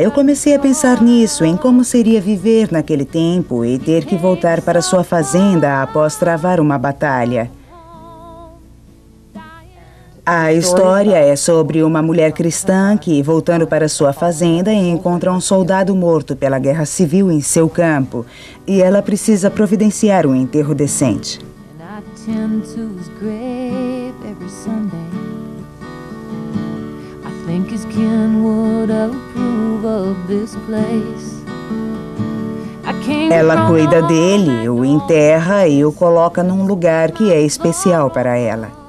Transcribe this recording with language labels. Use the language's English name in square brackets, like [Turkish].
[Portuguese] Eu comecei a pensar nisso, em como seria viver naquele tempo e ter que voltar para sua fazenda após travar uma batalha. A história é sobre uma mulher cristã que, voltando para sua fazenda, encontra um soldado morto pela guerra civil em seu campo e ela precisa providenciar um enterro decente. [English] To his grave every Sunday. I think his kin would approve of this place. [Portuguese] Ela cuida dele, o enterra e o coloca num lugar que é especial para ela.